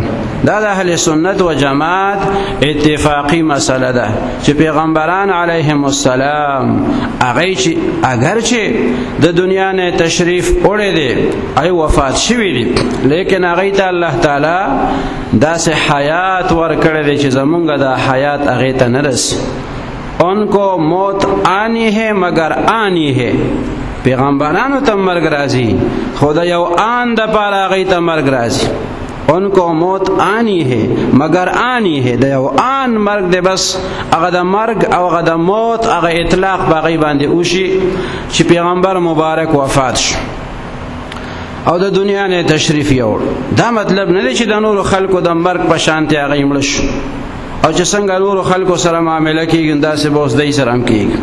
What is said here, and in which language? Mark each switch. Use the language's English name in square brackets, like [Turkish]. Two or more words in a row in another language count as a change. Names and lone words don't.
[Pashto] دا د اهل سنت و جماعت اتفاقی مسله ده چې پیغمبران علیهم السلام هغه چې اگر چې د دنیا نه تشریف وړي دي ای وفات شوی دي، لیکن هغه ته الله تعالی داسې حیات ورکړه دی چې زمونږ دا حیات هغه ته نه رسي. [Urdu] ان کو موت آنی ہے مگر آنی ہے، [Pashto] پیغمبرانو ته مرګ راځي خدا یو آن د پاره هغه ته مرګ راځي. [Urdu] ان کو موت آنی ہے مگر آنی ہے، [Pashto] د یو آن مرګ دی، بس هغه د مرګ او هغه د موت هغه اطلاق باغی باندې وشي چې پیغمبر مبارک وفات شو او د دنیا نه تشریف یوړ. دا مطلب نه دی چې د نور خلکو د مرګ په شانته هغه مړ شو او چې څنګه نور خلکو سره معامله کیږي داسې به اوس دای سره هم کیږي.